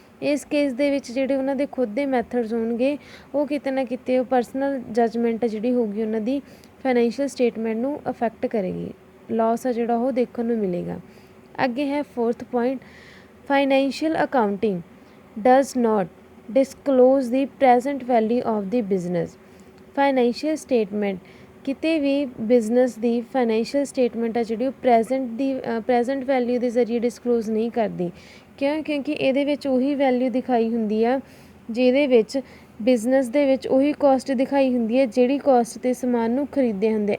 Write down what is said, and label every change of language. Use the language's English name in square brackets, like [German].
[Punjabi] ਇਸ ਕੇਸ ਦੇ ਵਿੱਚ ਜਿਹੜੇ ਉਹਨਾਂ ਦੇ ਖੁਦ ਦੇ ਮੈਥਡਸ ਹੋਣਗੇ ਉਹ ਕਿਤੇ ਨਾ ਕਿਤੇ ਉਹ ਪਰਸਨਲ ਜੱਜਮੈਂਟ ਜਿਹੜੀ ਹੋਊਗੀ ਉਹਨਾਂ ਦੀ ਫਾਈਨੈਂਸ਼ੀਅਲ ਸਟੇਟਮੈਂਟ ਨੂੰ ਅਫੈਕਟ ਕਰੇਗੀ, ਲਾਸ ਆ ਜਿਹੜਾ ਉਹ ਦੇਖਣ ਨੂੰ ਮਿਲੇਗਾ। ਅੱਗੇ ਹੈ fourth point financial accounting [English] does not disclose the present value of the business. [Punjabi] Financial statement ਕਿਤੇ ਵੀ ਬਿਜ਼ਨਸ ਦੀ ਫਾਈਨੈਂਸ਼ੀਅਲ ਸਟੇਟਮੈਂਟ ਆ ਜਿਹੜੀ ਉਹ ਪ੍ਰੈਜ਼ੈਂਟ ਵੈਲਿਊ ਦੇ ਜ਼ਰੀਏ ਡਿਸਕਲੋਜ਼ ਨਹੀਂ ਕਰਦੀ। ਕਿਉਂ? ਕਿਉਂਕਿ ਇਹਦੇ ਵਿੱਚ ਉਹੀ ਵੈਲਿਊ ਦਿਖਾਈ ਹੁੰਦੀ ਆ ਜਿਹਦੇ ਵਿੱਚ ਬਿਜ਼ਨਸ ਦੇ ਵਿੱਚ ਉਹੀ ਕੋਸਟ ਦਿਖਾਈ ਹੁੰਦੀ ਹੈ ਜਿਹੜੀ ਕੋਸਟ 'ਤੇ ਸਮਾਨ ਨੂੰ ਖਰੀਦਿਆ ਹੁੰਦਾ।